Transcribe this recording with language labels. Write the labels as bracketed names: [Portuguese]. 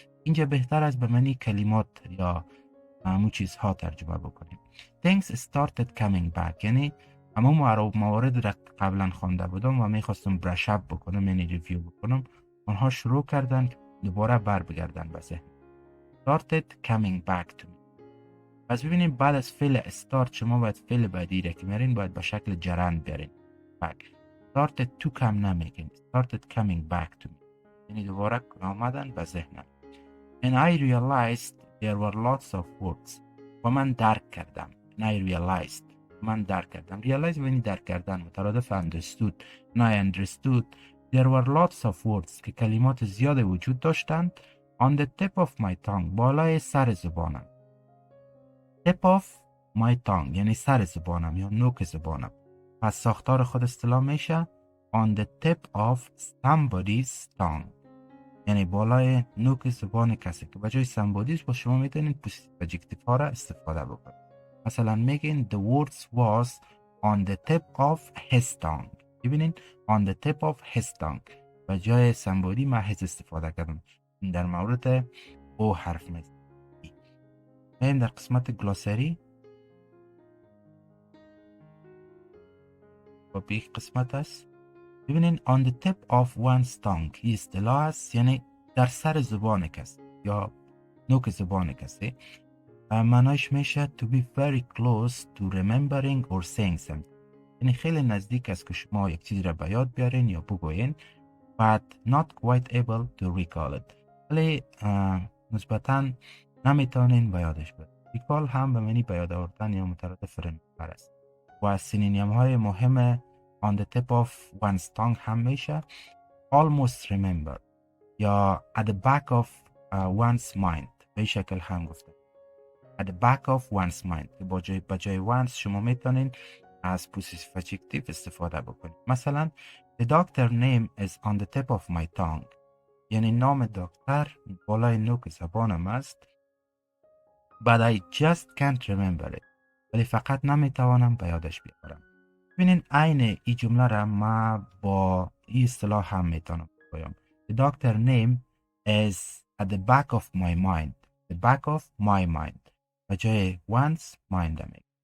[Persian] اینجا بهتر از به معنی کلمات یا همون چیزها ترجمه بکنیم. [English] things started coming back [Persian] یعنی همون موارد را قبلا خوانده بودم و میخواستم برش اپ بکنم یعنی ریویو بکنم آنها شروع کردن دوباره بر بگردن به ذهن. [English] started coming back to me. [Persian] پس ببینیم بعد از فعل start شما باید فعل بعدی را که میارین باید به شکل جرند بیارین. [English] back. started to come [Persian] نمیگین. [English] started coming back to me [Persian] یعنی دوباره آمدن به ذهنم. [English] and I realized there were lots of words [Persian] و من درک کردم. [English] and I realized [Persian] من درک کردم. realize یعنی درک کردن، مترادف understood. [English] and I understood there were lots of words [Persian] که کلمات زیاد وجود داشتند [English] on the tip of my tongue [Persian] بالای سر زبانم. [English] tip of my tongue [Persian] یعنی سر زبانم یا نوک زبانم. پس ساختار خود اصطلاح میشه [English] on the tip of somebody's tongue [Persian] یعنی بالای نوک زبان کسی که بجای somebody's با شما میتونید پوزیتیو ادجکتیو ها را استفاده بکنید. مثلا میگین [English] the words was on the tip of his tongue. [Persian] ببینین [English] on the tip of his tongue [Persian] بجای somebody من his استفاده کردم. در مورد او حرف میزنم. بریم در قسمت گلاسری و به یک قسمت است. ببینین [English] on the tip of one's tongue [Persian] این اصطلاح است یعنی در سر زبان کسی یا نوک زبان کسی. معنایش میشه [English] to be very close to remembering or saying something [Persian] یعنی خیلی نزدیک است که شما یک چیز را به یاد بیارین یا بگوین [English] but not quite able to recall it [Persian] ولی نسبتاً نمیتونین به یادش بیارین. recall هم به معنی به یاد آوردن یا مترادف remember است و از سینونیم های مهم on the tip of one's tongue هم میشه [English] almost remember [Persian] یا [English] at the back of one's mind. [Persian] به شکل هم گفته [English] at the back of one's mind [Persian] که با جای once شما میتونین از پوزیتیو ادجکتیو استفاده بکنید. مثلا [English] the doctor name is on the tip of my tongue [Persian] یعنی نام دکتر بالای نوک زبانم است [English] but I just can't remember it [Persian] ولی فقط نمیتوانم به یادش بیاورم. ببینین عین این جمله را ما با این اصطلاح هم میتونم بگویم [English] the doctor name is at the back of my mind [Persian] the back of my mind و جای once mind میگه.